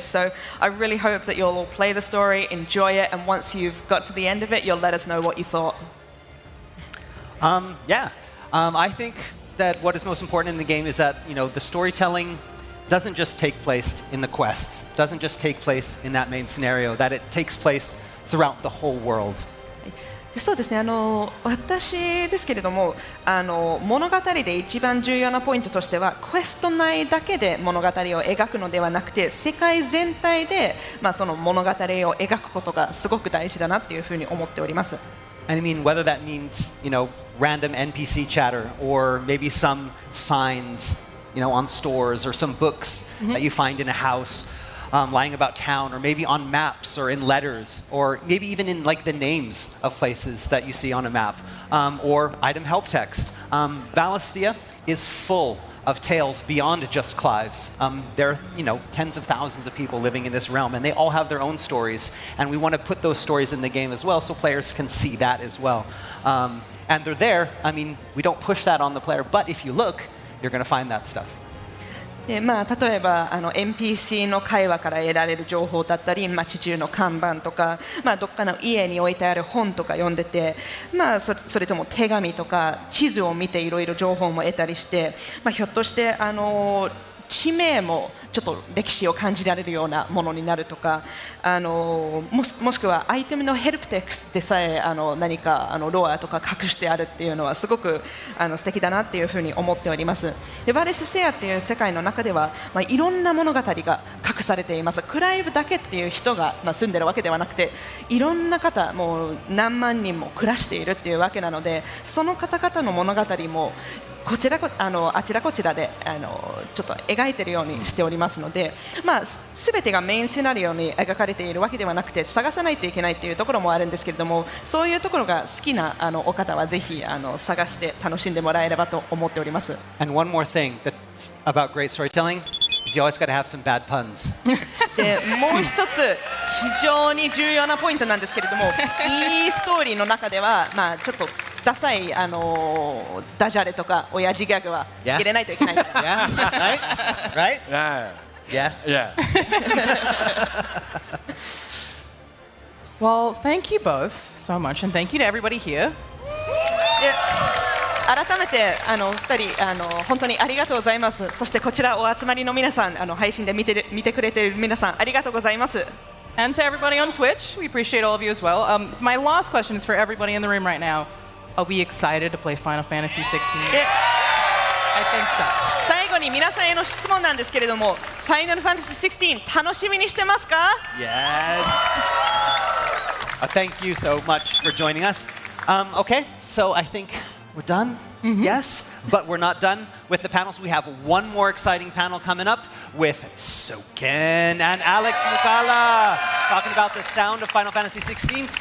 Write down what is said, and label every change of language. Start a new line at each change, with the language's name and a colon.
English: So I really hope that you'll all play the story, enjoy it, and once you've got to the end of it, you'll let us know what you thought. I think that what is most important in the game is that the storytelling doesn't just take place in the quests, doesn't just take place in that main scenario, that it takes place throughout the whole world.
Japanese: そうですね、私ですけれども物語で一番重要なポイントとしてはクエスト内だけで物語を描くのではなくて世界全体で、その物語を描くことがすごく大事だなっていうふうに思っております。
English: And I mean, whether that means random NPC chatter or maybe some signs on stores or some books that you find in a house. Lying about town, or maybe on maps, or in letters, or maybe even in the names of places that you see on a map, or item help text. Valisthea is full of tales beyond just Clive's. There are tens of thousands of people living in this realm, and they all have their own stories. And we want to put those stories in the game as well, so players can see that as well. And they're there. I mean, we don't push that on the player, but if you look, you're going to find that stuff.
Japanese: 例えばNPC の会話から得られる情報だったり街中の看板とか、どっかの家に置いてある本とか読んでて、それとも手紙とか地図を見ていろいろ情報も得たりして、ひょっとして地名もちょっと歴史を感じられるようなものになるとか、もしくはアイテムのヘルプテクスでさえ何かロアとか隠してあるっていうのはすごく素敵だなっていうふうに思っております。でバレステアっていう世界の中では、いろんな物語が隠されています。クライブだけっていう人が、住んでるわけではなくて、いろんな方もう何万人も暮らしているっていうわけなので、その方々の物語もあちらこちらでちょっと描いているようにしておりますので、全てがメインシナリオに描かれているわけではなくて、探さないといけないというところもあるんですけれども、そういうところが好きなお方はぜひ探して楽しんでもらえればと思っております。
English: And one more thing that's about great storytelling is you always got to have some bad puns.
Japanese: でもう一つ非常に重要なポイントなんですけれども、いいストーリーの中では、ちょっとダサいダジャレとか親父ギャグは入れないといけない。
English: Yeah, right? Yeah. Well, thank you both so much, and thank you to everybody here.
Japanese: 改めて2人本当にありがとうございます。そしてこちらお集まりの皆さん、配信で見てくれている皆さん、ありがとうございます。
English: And to everybody on Twitch, we appreciate all of you as well. My last question is for everybody in the room right now. Are we excited to play Final Fantasy 16? I think so.
Japanese: 最後に皆さんへの質問なんですけれども、ファイナルファンタジー16楽しみにしてますか？
English: Yes. Thank you so much for joining us. Okay, so I think we're done. Yes, but we're not done with the panels. We have one more exciting panel coming up with Soken and Alex Mukala talking about the sound of Final Fantasy 16.